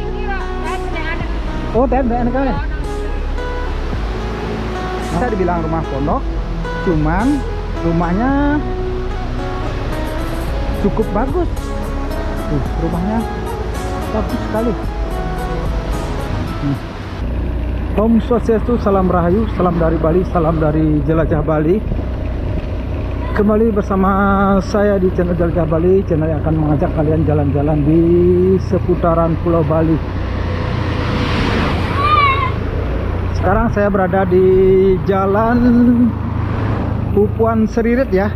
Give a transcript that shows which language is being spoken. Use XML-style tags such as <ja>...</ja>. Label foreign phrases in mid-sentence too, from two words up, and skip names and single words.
<id>Oh, dan kan. Bisa dibilang rumah pondok, cuman rumahnya cukup bagus. Rumahnya bagus sekali. Om Swastiastu, salam rahayu, salam dari Bali, salam dari Jelajah Bali. Kembali bersama saya di channel Jelajah Bali, channel yang akan mengajak kalian jalan-jalan di seputaran Pulau Bali. Sekarang saya berada di Jalan Pupuan Seririt ya.</id>